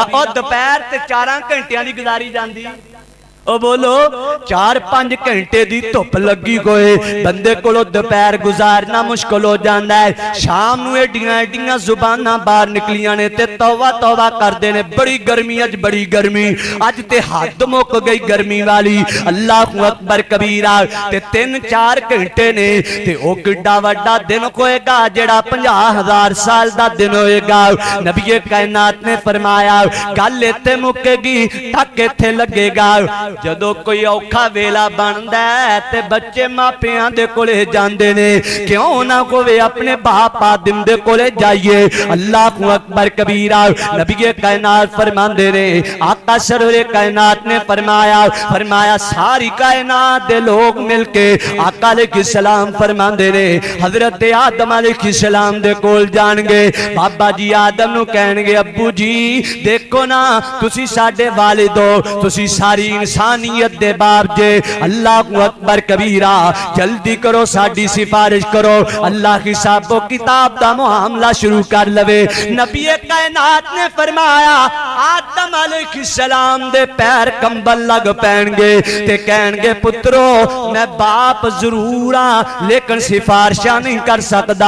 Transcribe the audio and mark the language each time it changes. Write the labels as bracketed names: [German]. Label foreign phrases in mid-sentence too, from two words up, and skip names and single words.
[Punjabi] اور دوپہر تے 4 گھنٹیاں دی گزاری جاندی۔ او بولو 4-5 گھنٹے دی دھپ لگی ہوئے بندے کولوں دوپہر گزارنا مشکل ہو جاتا ہے. شام نوں ایڈیاں ایڈیاں زباناں باہر نکلیاں نے تے توبہ توبہ کردے نے بڑی گرمی، اج بڑی گرمی، اج تے حد مک گئی گرمی والی. [Arabic] الله أكبر كبيرا. [Punjabi] تے 3-4 گھنٹے نے تے او کڈا وڈا دن ہوئےگا جیہڑا 50,000 سال دا دن ہوئےگا. نبی کائنات نے فرمایا گل ایتھے مکےگی ٹک ایتھے لگےگا. جدوں کوئی اوکھا ویلا بندا ہے تے بچے ماپیاں دے کولے جاندے نے، کیوں نہ ہووے اپنے باپ آدم دے کولے جائیے. [Arabic] الله أكبر كبيرا. [Punjabi] نبی کائنات فرماندے نے آقا سرور کائنات نے فرمایا فرمایا ساری کائنات دے لوک مل کے آقا علیہ السلام فرماندے نے حضرت آدم علیہ السلام دے کول جانگے. بابا جی آدم نوں کہنگے ابو جی دیکھو نا تسی ساڈے والد ہو، تسی ساری انسانیت دے باپ جے. [Arabic] الله أكبر كبيرا. [Punjabi] جلدی کرو ساڈی سفارش کرو، اللہ حسابو کتاب دا معاملہ شروع کر لوے. نبی کائنات نے فرمایا آدم علیہ السلام دے پیر کمبل لگ پینگے تے کہنگے پترو میں باپ ضرور ہاں لیکن سفارشاں نہیں کر سکدا.